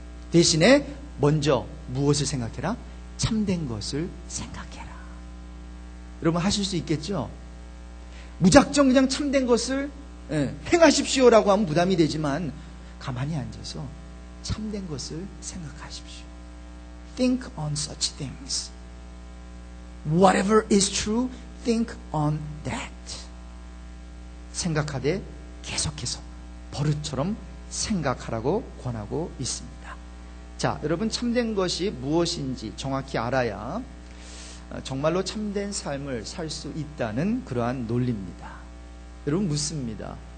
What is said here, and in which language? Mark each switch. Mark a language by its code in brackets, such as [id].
[ko] 대신에 먼저 무엇을 생각해라? 참된 것을 생각해라. 여러분 하실 수 있겠죠? 무작정 그냥 참된 것을 행하십시오라고 하면 부담이 되지만 가만히 앉아서 참된 것을 생각하십시오. [en] Think on such things. Whatever is true, think on that. [ko] 생각하되 계속해서 버릇처럼 생각하라고 권하고 있습니다. 자, 여러분 참된 것이 무엇인지 정확히 알아야 정말로 참된 삶을 살 수 있다는 그러한 논리입니다. 여러분 묻습니다.